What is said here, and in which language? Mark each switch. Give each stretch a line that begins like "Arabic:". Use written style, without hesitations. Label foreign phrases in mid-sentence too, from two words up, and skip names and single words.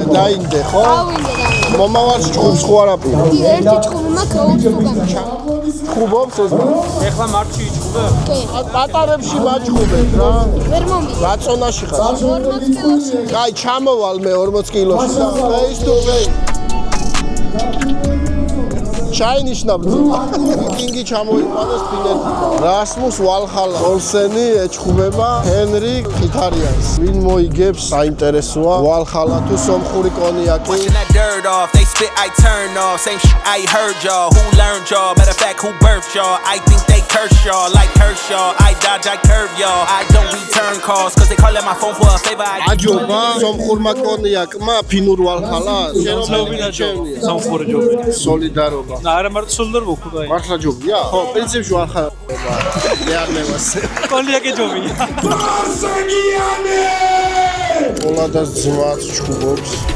Georgian: დაინდე ხო? დავინდე. მომავალ ჩხუბს ხო არაფერი? ერთი ჩხუბი მაქვს ოქროგან. ხუბობს ეს? ეხლა მარტში იჭუბე? კი. პატარებში მაჩხუბეთ რა. ვერ მომი. რაწონაში ხარ? 40 კილოში. კაი, ჩამოვალ მე 40 კილოში და
English: face to face.
Georgian: ჩაინიშნავ ვიკინგი ჩამოიყვანეს ფინეთიდან. რასმუს ვალჰალა ოლსენი ეჩხუბება ჰენრი ხითარიანს. ვინ მოიგებს საინტერესოა ვალჰალა თუ სომხური კონიაკი.
English: They spit, I turn off. Same shit I heard y'all. Who learned y'all? Matter of fact, who birthed y'all? I think they curse y'all like Kershaw. I dodge, I curve y'all. I don't return calls, cause they calling my phone for a favor.
Georgian: აჯობა სომხურმა კონიაკმა ფინურ ვალჰალას. სამხური ჯობია. სოლიდარობა. არა მარტო სოლიდარობა უკვე. მართლა ჯობია? ხო, პრინციპში ვალჰალა. მე არ მევასე. კონიაკი ჯობია. ოლადას ძმაც ჩხუბობს.